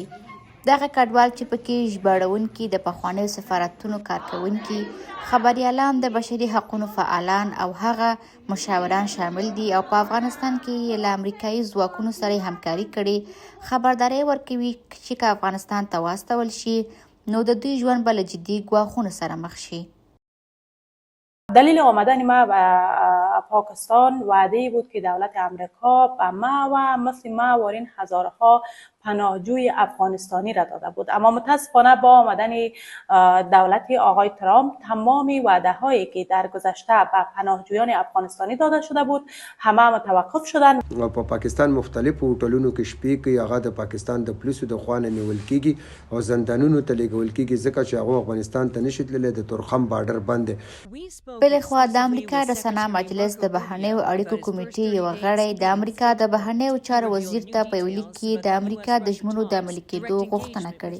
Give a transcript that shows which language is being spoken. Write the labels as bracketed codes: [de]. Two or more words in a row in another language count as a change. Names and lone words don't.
[ps] دغه کډوال چې پکې ژباړونکي، د پخوانیو سفارتونو کارکوونکي، خبریالان، د بشري حقونو فعالان او هغه مشاوران شامل دي او په افغانستان کې له امریکایي ځواکونو سره همکاري کړي، خبرداری ورکوي چې که افغانستان ته واستول شي نو د دوی ژوند به له جدي ګواښونو سره مخ شي. [fa] دلیل آمدن ما به پاکستان وعده بود که دولت امریکا به ما و مثل ما و این هزارها پناهجوی افغانستانی را داده بود، اما متاسفانه با آمدن دولت آقای ترامپ تمام وعده هایی که در گذشته به پناهجویان افغانستانی داده شده بود همه متوقف شدن. [ps] په پاکستان مختلفو هوټلونو کې شپې کوي، هغه د پاکستان د پولیسو د خوا نه نیول کیږي او زندانونو ته لیږل کیږي ځکه چې هغه افغانستان ته نشي تللی، د تورخم بارډر بند دی. بلخوا د امریکا د سنا مجلس د بهرنیو اړیکو کمیټې یو غړی د امریکا د بهرنیو چارو وزیر ته په یو لیک کې د امریکا د ژمنو د عملي کېدو غوښتنه کړې.